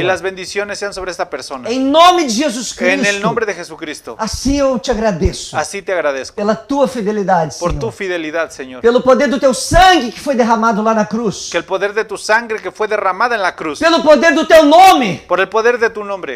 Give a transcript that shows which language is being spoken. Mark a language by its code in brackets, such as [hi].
[es] Y las bendiciones sean sobre esta persona. [pt] Em nome de Jesus Cristo. [es] En el nombre de Jesucristo. [pt] Assim eu te agradeço. [es] Así te agradezco. [pt] Pela tua fidelidade, [es] Por tu [pt] Senhor. [es] fidelidad, Señor. [pt] Pelo poder do teu sangue que foi derramado lá na cruz. [es] Que el poder de tu sangre que fue derramada en la cruz. [pt] Pelo poder do teu nome [es] Por el poder de tu nombre.